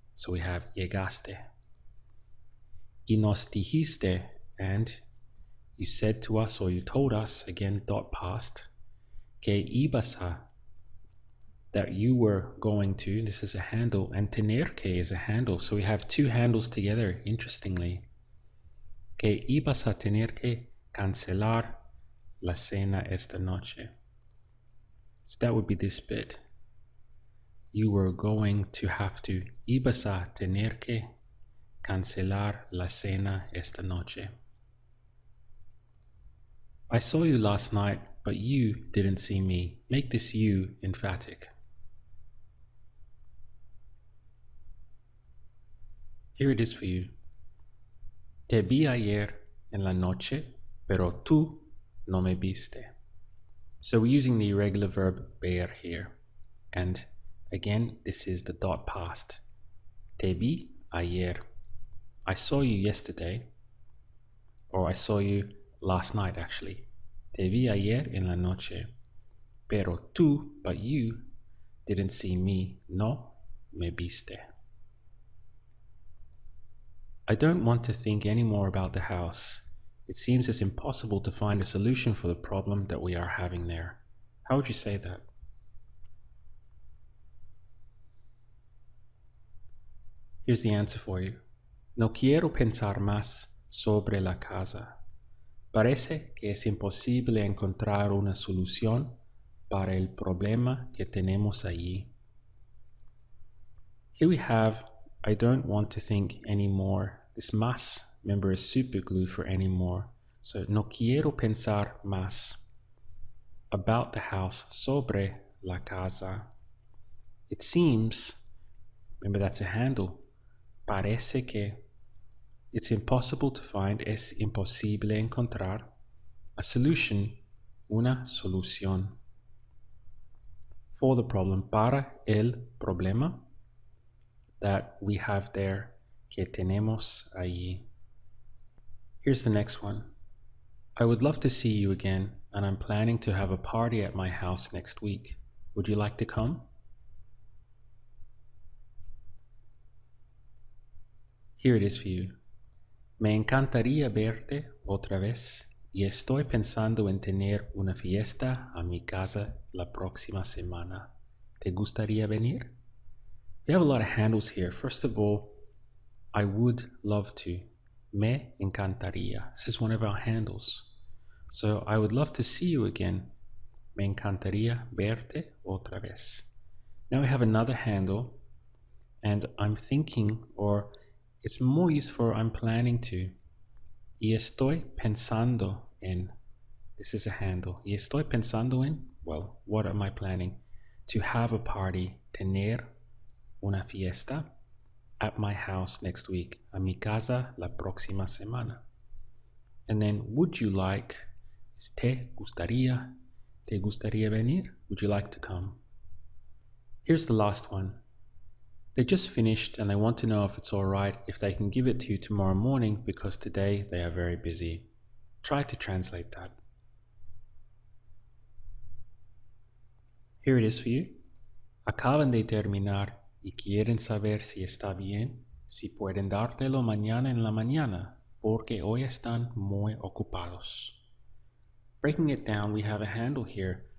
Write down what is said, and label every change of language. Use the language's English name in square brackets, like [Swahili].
[English] So we have [Spanish] llegaste. Y nos dijiste, [English] and you said to us or you told us, again dot past, [Spanish] que ibas a, [English] that you were going to, this is a handle, and tener que is a handle. So we have two handles together, interestingly. [Spanish] Que ibas a tener que cancelar la cena esta noche. [English] So that would be this bit. You were going to have to, [Spanish] ibas a tener que cancelar la cena esta noche. [English] I saw you last night, but you didn't see me. Make this you emphatic. Here it is for you. [Spanish] Te vi ayer en la noche, pero tú no me viste. [English] So we're using the irregular verb ver here. And again, this is the dot past. [Spanish] Te vi ayer. [English] I saw you yesterday, or I saw you last night actually. [Spanish] Te vi ayer en la noche, pero tú, [English] but you, didn't see me. [Spanish] No me viste. [English] I don't want to think any more about the house. It seems it's impossible to find a solution for the problem that we are having there. How would you say that? Here's the answer for you. [Spanish] No quiero pensar más sobre la casa. Parece que es imposible encontrar una solución para el problema que tenemos allí. [English] Here we have, I don't want to think anymore. This más, remember, is superglue for anymore. [Spanish] So, no quiero pensar más [English] about the house, [Spanish] sobre la casa. [English] It seems, remember that's a handle, [Spanish] parece que, [English] it's impossible to find, [Spanish] es imposible encontrar, [English] a solution, [Spanish] una solución, [English] for the problem, [Spanish] para el problema [English] that we have there, [Spanish] que tenemos allí. [English] Here's the next one. I would love to see you again, and I'm planning to have a party at my house next week. Would you like to come? Here it is for you. [Spanish] Me encantaría verte otra vez y estoy pensando en tener una fiesta a mi casa la próxima semana. ¿Te gustaría venir? [English] We have a lot of handles here. First of all, I would love to. [Spanish] Me encantaría. [English] This is one of our handles. So I would love to see you again. [Spanish] Me encantaría verte otra vez. [English] Now we have another handle, and I'm thinking, or it's more used for I'm planning to. [Spanish] Y estoy pensando en. [English] This is a handle. [Spanish] Y estoy pensando en, [English] well, what am I planning? To have a party, [Spanish] tener una fiesta [English] at my house next week, [Spanish] a mi casa la próxima semana. [English] And then, would you like, is [Spanish] te gustaría venir? [English] Would you like to come? Here's the last one. They just finished and they want to know if it's all right if they can give it to you tomorrow morning because today they are very busy. Try to translate that. Here it is for you. [Spanish] Acaban de terminar y quieren saber si está bien, si pueden dártelo mañana en la mañana, porque hoy están muy ocupados. [English] Breaking it down, we have a handle here.